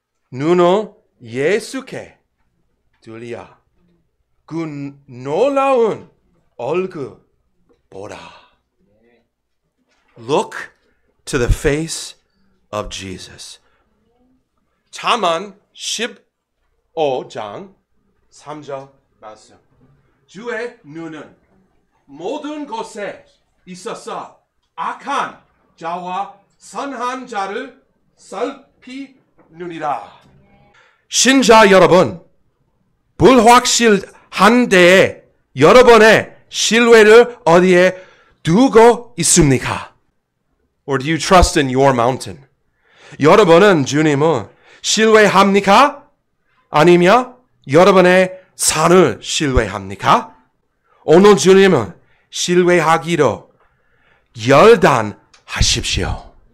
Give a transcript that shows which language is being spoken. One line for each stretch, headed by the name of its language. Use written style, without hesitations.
Korean: 눈을 예수께 들려 그 놀라운 얼굴 보라.
English: Look to the face of Jesus.
Korean: 잠언 15장 3절 말씀. 주의 눈은 모든 곳에 있어서 악한 자와 선한 자를 살피느니라. 신자 여러분, 불확실한 데에 여러분의 신뢰를 어디에 두고 있습니까?
English: Or do you trust in your mountain?
Korean: 여러분은 주님을 신뢰합니까? 아니면 여러분의 산을 신뢰합니까? 오늘 주님은 신뢰하기로 결단하십시오.